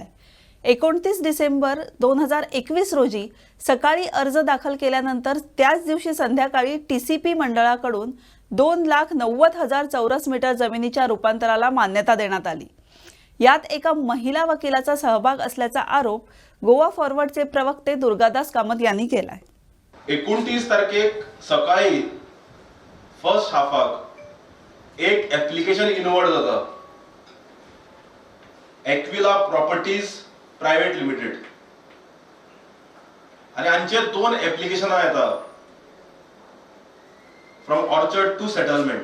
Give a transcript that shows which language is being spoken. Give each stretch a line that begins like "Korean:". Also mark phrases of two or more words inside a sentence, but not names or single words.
Marathi: 29 डिसेंबर 2021 रोजी सकाळी अर्ज दाखल केल्यानंतर त्याच दिवशी संध्याकाळी TCP मंडळाकडून 2,90,000 चौरस मीटर जमिनीच्या रूपांतराला मान्यता देण्यात आली. यात एका महिला वकिलाचा सहभाग असल्याचा आरोप गोवा फॉरवर्डचे प्रवक्ते दुर्गादास कामत यांनी केलाय.
Konkani: 29 तारखेक सकाळी
English: first half-ak
Konkani: एक
English: application inward
Konkani: जाता, एक्विला प्रॉपर्टीज प्रायव्हेट लिमिटेड, आणि हांचे दोन ऍप्लिकेशनां येता
English: from orchard to settlement.